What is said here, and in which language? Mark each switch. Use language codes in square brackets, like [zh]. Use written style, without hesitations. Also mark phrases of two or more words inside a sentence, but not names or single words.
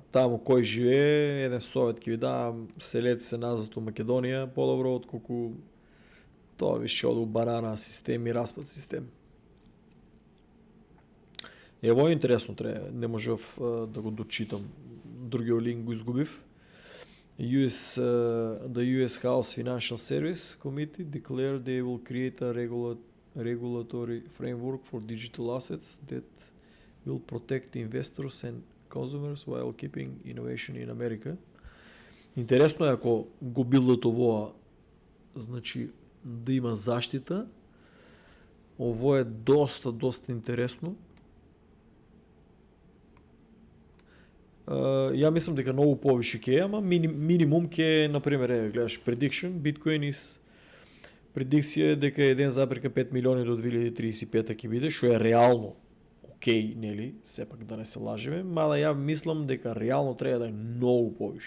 [mk] Таму кој живее, еден совет ќе ви дам, селете се назад у Македонија, подобро отколку тоа више оду банана систем и распад систем. Ево е интересно, не можев да го дочитам. Другиот линк го изгубив. [en] The US House Financial Service Committee declared they will create a regulatory framework for digital assets that will protect investors and consumers while keeping innovation in America. [mk] Интересно е ако го билдат овоа, значи да има заштита. Ово е доста интересно. Ја мислам дека многу повише ќе е, ама минимум ќе е, например, гледаш prediction, Bitcoin предикција е дека 1,5 милиони до 2035 ќе биде, што е реално окей, нели, сепак да не се лажеме, мада ја мислам дека реално треба да е многу повише.